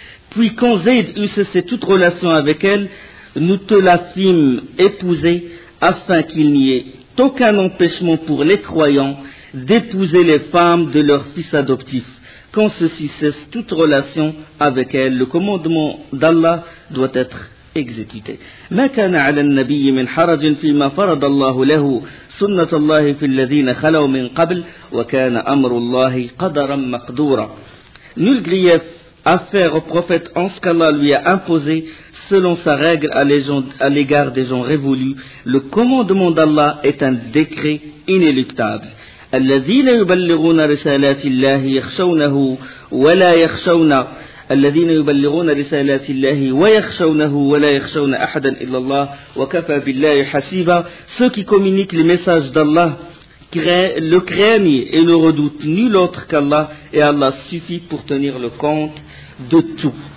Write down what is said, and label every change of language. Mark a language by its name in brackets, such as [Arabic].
[French] Puis quand Zayd eut cessé toute relation avec elle, nous te la fîmes épouser, afin qu'il n'y ait aucun empêchement pour les croyants d'épouser les femmes de leurs fils adoptifs. Quand ceci cesse toute relation avec elle, le commandement d'Allah doit être exécuté. [Arabic] ما كان على النبي من حرج فيما فرض الله له سنة الله في الذين خلوا من قبل وكان أمر الله قدرا مقدورا. [French] Nul grief à faire au prophète en ce qu'Allah lui a imposé selon sa règle à l'égard des gens révolus. Le commandement d'Allah est un décret inéluctable. [Arabic] الذين يبلغون رسالات الله يخشونه ولا يخشون الذين يبلغون رسالات الله ويخشونه ولا يخشون أحدا إلا الله وكفى بالله حسيبا. [French] Ceux qui communiquent les messages d'Allah le craignent et ne redoutent nul autre qu'Allah, et Allah suffit pour tenir le compte de tout.